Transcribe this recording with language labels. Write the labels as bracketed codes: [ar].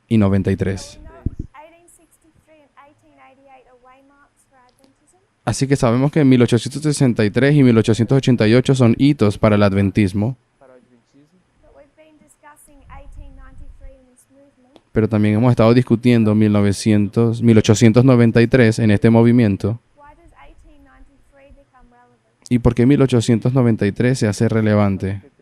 [en] We know 1863 and 1888 are waymarks for Adventism. [es] Así que sabemos que 1863 y 1888 son hitos para el adventismo, [en] But we've been discussing 1893 in this movement. [es] pero también hemos estado discutiendo 1893 en este movimiento. [en] Why does 1893 become relevant? [es] ¿Y por qué 1893 se hace relevante?